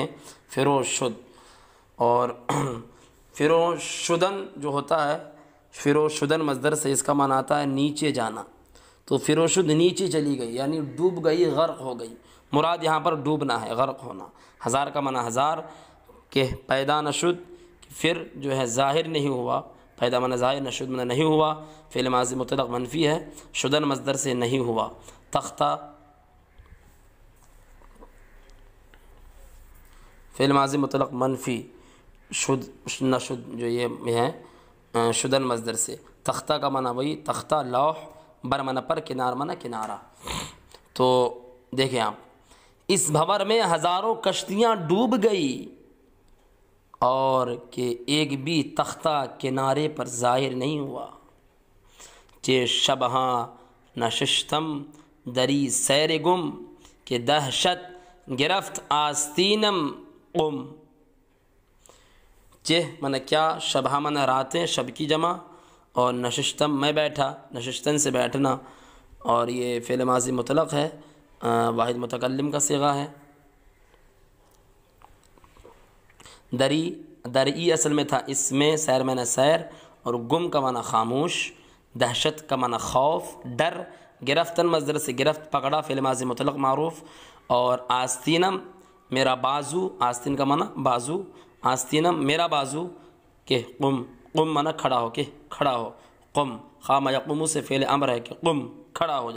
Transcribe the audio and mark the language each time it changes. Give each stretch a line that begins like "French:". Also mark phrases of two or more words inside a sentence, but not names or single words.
Urdu: فروشد، اور فروشدن جو ہوتا ہے، فروشدن مصدر سے اس کا معنی آتا ہے نیچے جانا، تو فروشد نیچے چلی گئی، یعنی ڈوب گئی، غرق ہو گئی، مراد یہاں پر ڈوبنا ہے، غرق ہونا۔ ہزار کا معنی ہزار، کہ
Persian: پیدا نشد،
Urdu: پھر جو ہے ظاہر نہیں ہوا، پیدا معنی ظاہر، نشد معنی نہیں ہوا، فعل ماضی مطلق منفی ہے، شدن مصدر سے نہیں ہوا، تختہ فعل ماضی مطلق منفی، نشد جو یہ ہے شدن مصدر سے، تختہ کا معنی وہی تختہ، لوح، بر معنی پر، کنار معنی کنارہ۔ تو دیکھیں آپ اس بھنور میں ہزاروں کشتیاں ڈوب گئی، اور کہ ایک بھی تختہ کنارے پر ظاہر نہیں ہوا۔
Persian: چہ شبہاں نشستم دری سیر گم، کہ دہشت گرفت آستینم قم۔
Urdu: چہ من کیا، شبہ من راتیں، شب کی جمع، اور نشستم میں بیٹھا، نشستن سے بیٹھنا، اور یہ فعل ماضی مطلق ہے، واحد متکلم کا صیغہ ہے۔ دری، درئی اصل میں تھا، اس میں سیر میں نے سیر، اور گم کا معنی خاموش، دہشت کا معنی خوف، ڈر، گرفتن مصدر سے گرفت پکڑا، فعل ماضی مطلق معروف، اور آستینم میرا بازو، آستین کا معنی بازو، آستینم میرا بازو، کہ قم، قم معنی کھڑا ہو، کہ کھڑا ہو،
Arabic: قم قام یقوم
Urdu: سے فعل امر ہے کہ قم کھڑا ہو جا۔